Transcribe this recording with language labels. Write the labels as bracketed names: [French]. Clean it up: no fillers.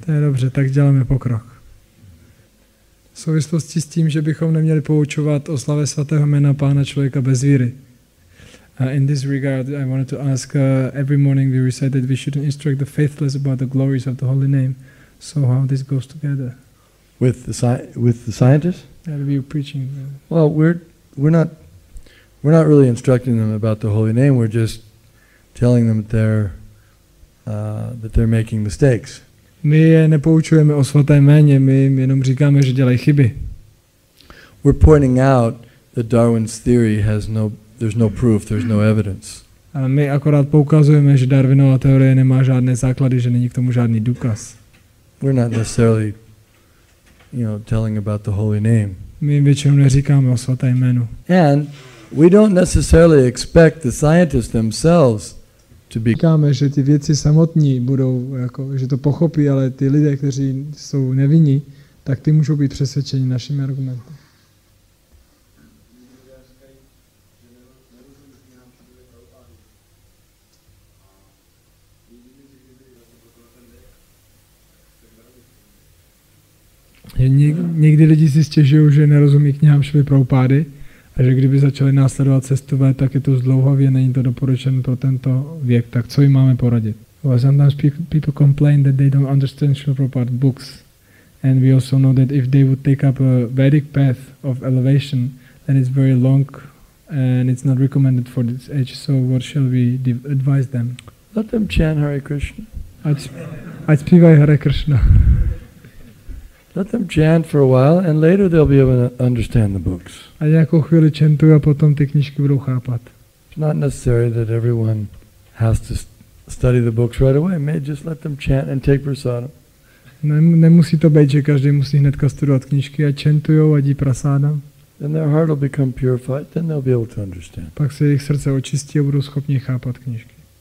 [Czech] To je dobře, tak děláme pokrok. V souvislosti s tím, že bychom neměli poučovat o slavě svatého jména Pána člověka bez víry. [English] In this regard, I wanted to ask, every morning we recite that we shouldn't instruct the faithless about the glories of the holy name. So how this goes together? With the scientists? That we are preaching. Well, we're not really instructing them about the holy name. We're just telling them that they're making mistakes. [Czech] My je nepoučujeme o svatém jméně, my jim jenom říkáme, že dělají chyby. [English] We're pointing out that Darwin's theory there's no proof, there's no evidence. [Czech] A my akorát poukazujeme, že Darwinova teorie nemá žádné základy, že není k tomu žádný důkaz. [English] We're not necessarily, telling about the holy name. [Czech] My většinou neříkáme o svatém jménu. [English] And we don't necessarily expect the scientists themselves to be. [Czech] Říkáme, že ty vědci samotní budou, že to pochopí, ale ty lidé, kteří jsou nevinní, tak ty můžou být přesvědčeni našimi argumenty. Někdy lidi si stěžují, že nerozumí knihám Šrily Prabhupády a že kdyby začali následovat cestu V, tak je to zdlouhavě, není to doporučen pro tento věk. Tak co jim máme poradit? [English] Well, sometimes people complain that they don't understand Šrily Prabhupád books. And we also know that if they would take up a Vedic path of elevation, then it's very long and it's not recommended for this age. So what shall we advise them? Let them chant Hare Krishna. [Czech] Ať zpívají Hare Krishna. [English] Let them chant for a while, and later they'll be able to understand the books. [Czech] A nějakou chvíli chantují a potom ty knížky budou chápat. [English] It's not necessary that everyone has to study the books right away. May just let them chant and take prasadam. [Czech] Nemusí to být, že každý musí hnedka studovat knížky a chantujou a dí prasádam. [English] Then their heart will become purified. Then they'll be able to understand. [Czech] Pak se jejich srdce očistí a budou schopni chápat knížky.